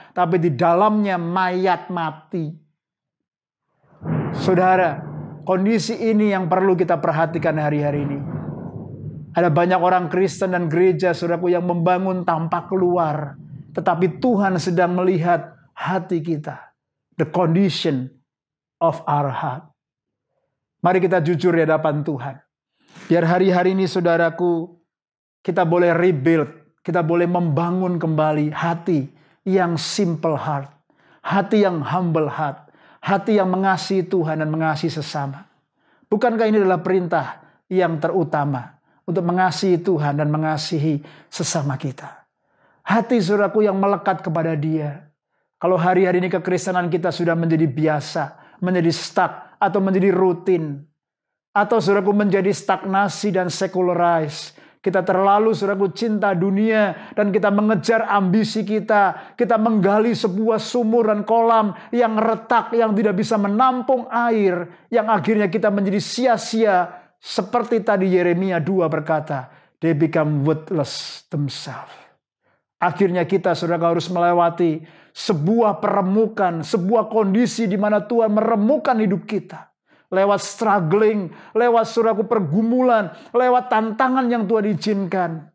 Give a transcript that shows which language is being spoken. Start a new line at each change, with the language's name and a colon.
Indonesian: Tapi di dalamnya mayat mati. Saudara, kondisi ini yang perlu kita perhatikan hari-hari ini. Ada banyak orang Kristen dan gereja, saudaraku, yang membangun tampak keluar. Tetapi Tuhan sedang melihat hati kita.
English: The condition of our heart.
Indonesian: Mari kita jujur di hadapan Tuhan. Biar hari-hari ini, saudaraku, kita boleh rebuild. Kita boleh membangun kembali hati yang
English: simple heart.
Indonesian: Hati yang
English: humble heart.
Indonesian: Hati yang mengasihi Tuhan dan mengasihi sesama. Bukankah ini adalah perintah yang terutama? Untuk mengasihi Tuhan dan mengasihi sesama kita. Hati, saudaraku, yang melekat kepada Dia. Kalau hari-hari ini kekristenan kita sudah menjadi biasa, menjadi stuck, atau menjadi rutin. Atau, saudaraku, menjadi stagnasi dan secularize. Kita terlalu, saudaraku, cinta dunia. Dan kita mengejar ambisi kita. Kita menggali sebuah sumur dan kolam yang retak, yang tidak bisa menampung air. Yang akhirnya kita menjadi sia-sia. Seperti tadi Yeremia 2 berkata,
English: they become worthless themselves.
Indonesian: Akhirnya kita, saudara, harus melewati sebuah peremukan, sebuah kondisi di mana Tuhan meremukan hidup kita. lewat struggling, lewat saudaraku pergumulan, lewat tantangan yang Tuhan izinkan.